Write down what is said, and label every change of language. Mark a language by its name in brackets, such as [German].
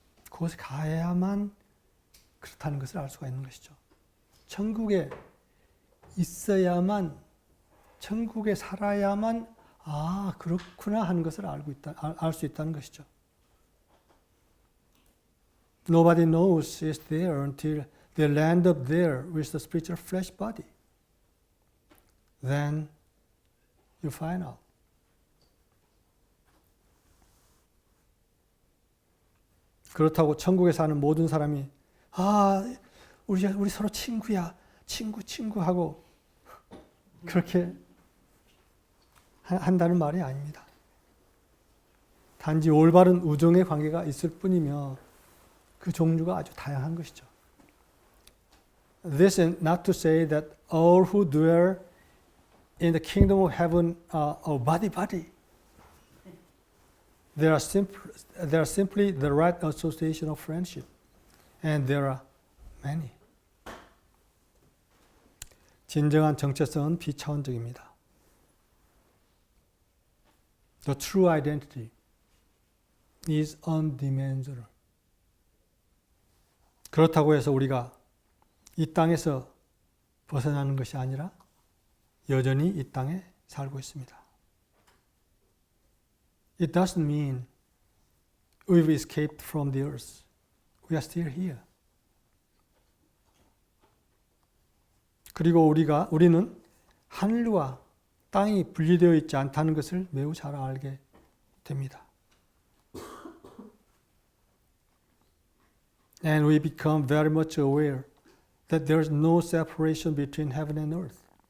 [Korean] 그곳에 가야만 그렇다는 것을 알 수가 있는 것이죠. 천국에 있어야만, 천국에 살아야만 아, 그렇구나 하는 것을 알 수 있다는 것이죠. [English] Nobody knows it's there until they land up there with the spiritual flesh body. Then you find out. [Korean] 그렇다고 천국에 사는 모든 사람이 아, 우리 서로 친구야, 친구 하고 그렇게 한다는 말이 아닙니다. 단지 올바른 우정의 관계가 있을 뿐이며 그 종류가 아주 다양한 것이죠. [English] This is not to say that all who dwell in the kingdom of heaven are body. They are simply the right association of friendship, and there are many. [Korean] 진정한 정체성은 비차원적입니다. [English] The true identity is undimensional. [Korean] 그렇다고 해서 우리가 이 땅에서 벗어나는 것이 아니라 여전히 이 땅에 살고 있습니다. [English] It doesn't mean we've escaped from the earth. We are still here. [Korean] 그리고 우리는 하늘과 땅이 분리되어 있지 않다는 것을 매우 잘 알게 됩니다. [English] And we become very much aware that there is no separation between heaven and earth.